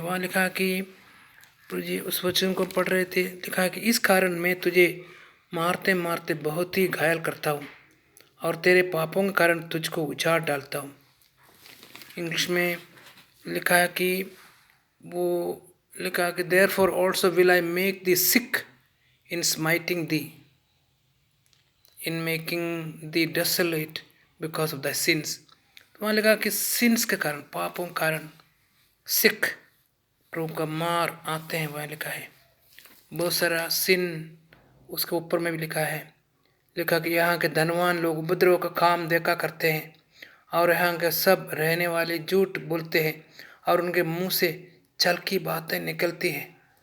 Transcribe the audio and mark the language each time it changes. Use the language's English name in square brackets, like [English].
[Hindi] वहाँ लिखा कि प्रभु जी उस वचन को पढ़ रहे थे, लिखा कि इस कारण मैं तुझे मारते मारते बहुत ही घायल करता हूँ और तेरे पापों के कारण तुझको उजाड़ डालता हूँ। इंग्लिश में लिखा है कि वो लिखा कि [English] therefore also will I make thee sick in smiting thee, in making thee desolate because of thy sins। [Hindi] तो वहाँ लिखा कि सिंस के कारण, पापों के कारण सिख प्रभु का मार आते हैं। वहाँ लिखा है बहुत सारा सिन उसके ऊपर में भी लिखा है। लिखा कि यहाँ के धनवान लोग उपद्रव का काम देखा करते हैं और यहाँ के सब रहने वाले झूठ बोलते हैं और उनके मुंह से छल की बातें निकलती हैं।